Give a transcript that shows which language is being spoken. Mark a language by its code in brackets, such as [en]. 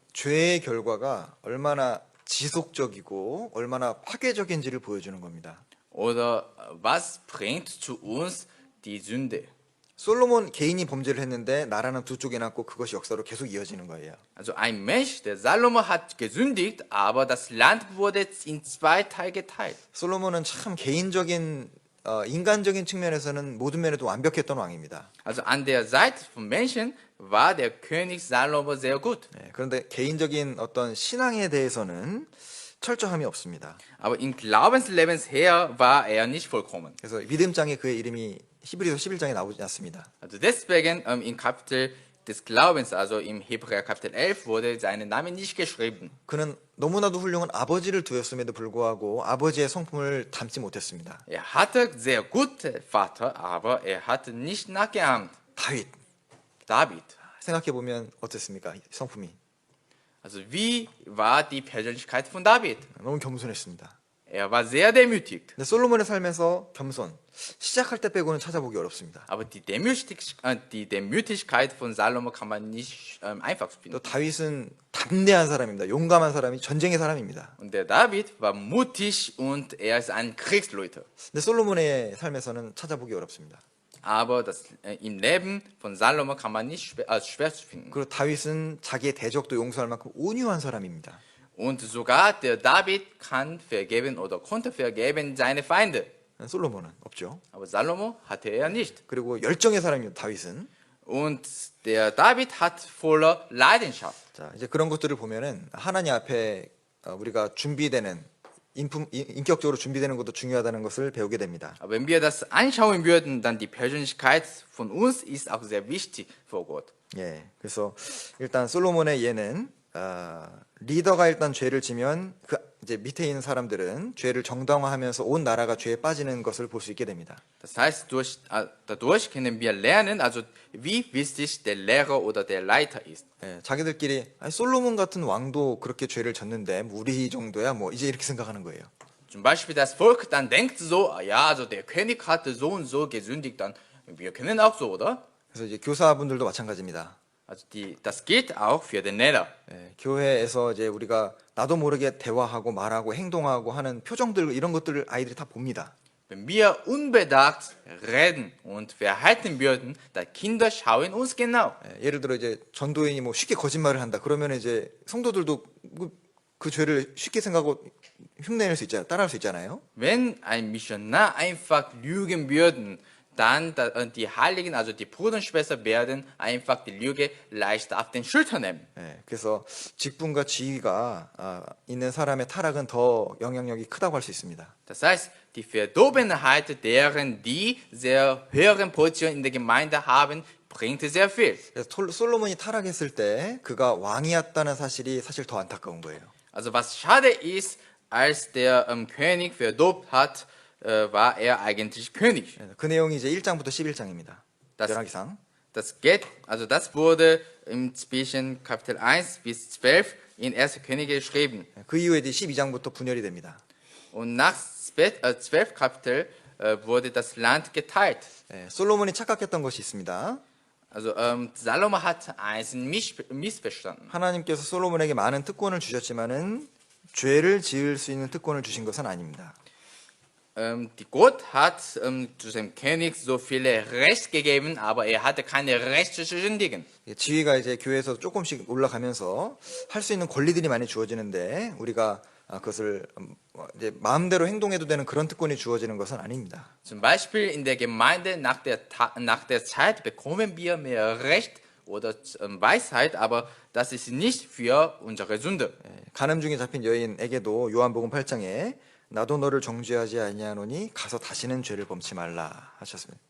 [ko] 죄의 결과가 얼마나 지속적이고 얼마나 파괴적인지를 보여주는 겁니다. [de] Oder was bringt zu uns die Sünde? [ko] 솔로몬 개인이 범죄를 했는데 나라는 두 쪽에 났고 그것이 역사로 계속 이어지는 거예요. [de] Also ein Mensch, der Salomo hat gesündigt, aber das Land wurde in zwei Teile geteilt. [ko] 솔로몬은 참 개인적인 인간적인 측면에서는 모든 면에도 완벽했던 왕입니다. [de] Also an der Seite von Menschen war der König Salomo sehr gut. [ko] 그런데 개인적인 어떤 신앙에 대해서는 철저함이 없습니다. [de] Aber im Glaubenslebens her war er nicht vollkommen. [ko] 그래서 믿음장에 그의 이름이 히브리서 11장에 나오지 않습니다. [de] Also deswegen im Kapitel des Glaubens, also im Hebräer Kapitel 11, wurde sein Name nicht geschrieben. [ko] 그는 너무나도 훌륭한 아버지를 두었음에도 불구하고 아버지의 성품을 담지 못했습니다. [de] Er hatte sehr gute Vater, aber er hatte nicht nachgeahmt. [ko] 다윗 [de] David. [ko] 생각해 보면 어땠습니까? 성품이 [de] Also wie war die Persönlichkeit von David? [ko] 너무 겸손했습니다. [de] Er war sehr demütig. [ko] 근데 솔로몬의 삶에서 겸손 시작할 때 빼고는 찾아보기 어렵습니다. [de] Aber die Demütigkeit von Salomo kann man nicht einfach [ko] 또 [de] finden. [ko] 다윗은 담대한 사람입니다. 용감한 사람이 전쟁의 사람입니다. [de] Und der David war mutig und er ist ein Kriegsleute. [ko] 근데 솔로몬의 삶에서는 찾아보기 어렵습니다. [de] Aber im Leben von Salomo kann man nicht schwer zu finden. [ko] 그리고 다윗은 자기의 대적도 용서할 만큼 온유한 사람입니다. [de] Und sogar der David kann vergeben oder konnte vergeben seine Feinde. [ko] 솔로몬은 없죠. [de] Aber Salomo hatte er nicht. [ko] 그리고 열정의 사람입니다. 다윗은. [de] Und der David hat voller Leidenschaft. [ko] 자, 이제 그런 것들을 보면은 하나님 앞에 우리가 준비되는 인격적으로 준비되는 것도 중요하다는 것을 배우게 됩니다. [de] Aber wenn wir das anschauen würden, dann die Persönlichkeit von uns ist auch sehr wichtig vor Gott. [ko] 예. 그래서 일단 솔로몬의 예는 리더가 일단 죄를 지면 그 이제 밑에 있는 사람들은 죄를 정당화하면서 온 나라가 죄에 빠지는 것을 볼 수 있게 됩니다. [de] Das heißt, dadurch können wir lernen, also wie wichtig der Lehrer oder der Leiter ist. [ko] 예, 자기들끼리 아니, 솔로몬 같은 왕도 그렇게 죄를 졌는데 뭐 우리 정도야 뭐 이제 이렇게 생각하는 거예요. [de] Zum Beispiel das Volk dann denkt so, ja, also der König hatte so und so gesündigt, dann wir können auch so, oder? [ko] 그래서 이제 교사분들도 마찬가지입니다. [de] Also das gilt auch für den Lehrer. [ko] 예, 교회에서 이제 우리가 나도 모르게 대화하고 말하고 행동하고 하는 표정들 이런 것들을 아이들이 다 봅니다. [de] Wenn wir unbedacht reden und verhalten würden, dann Kinder schauen uns genau. [ko] 예, 예를 들어 이제 전도인이 뭐 쉽게 거짓말을 한다. 그러면 이제 성도들도 그 죄를 쉽게 생각하고 흉내낼 수 있잖아요. 따라할 수 있잖아요. [de] Wenn ein Missionar einfach lügen würden, dann die Heiligen, also die Brüder und Schwestern werden einfach die Lüge leicht auf den Schultern nehmen. [ko] 예, 그래서 직분과 지위가 있는 사람의 타락은 더 영향력이 크다고 할 수 있습니다. [de] Das heißt, die Verdorbenheit deren, die sehr höheren Position in der Gemeinde haben, bringt sehr viel. [ko] 그래서 솔로몬이 타락했을 때 그가 왕이었다는 사실이 사실 더 안타까운 거예요. [de] Also was schade ist, als der König verdorben hat, war er eigentlich König. [ko] 그 내용이 이제 1장부터 11장입니다. [de] Das- [ko] 열왕기상. [de] Das wurde zwischen Kapitel 1 bis 12 in 1. Könige geschrieben. [ko] 그 이후에 이제 12장부터 분열이 됩니다. [de] Und nach 12 Kapitel wurde das Land geteilt. [ko] 예, 솔로몬이 착각했던 것이 있습니다. [de] Also Salomo hat eins missverstanden. [ko] 하나님께서 솔로몬에게 많은 특권을 주셨지만은 죄를 지을 수 있는 특권을 주신 것은 아닙니다. [de] Die Gott hat zu dem König so viele Recht gegeben, aber er hatte keine Rechte zu sündigen. [ko] 지위가 이제 교회에서 조금씩 올라가면서 할 수 있는 권리들이 많이 주어지는데 우리가 그것을 이제 마음대로 행동해도 되는 그런 특권이 주어지는 것은 아닙니다. [de] Zum Beispiel in der Gemeinde nach der Zeit bekommen wir mehr Recht oder Weisheit, aber das ist nicht für unsere Sünde. [ko] 간음 중에 잡힌 여인에게도 요한복음 8장에 나도 너를 정죄하지 아니하노니 가서 다시는 죄를 범치 말라 하셨습니다.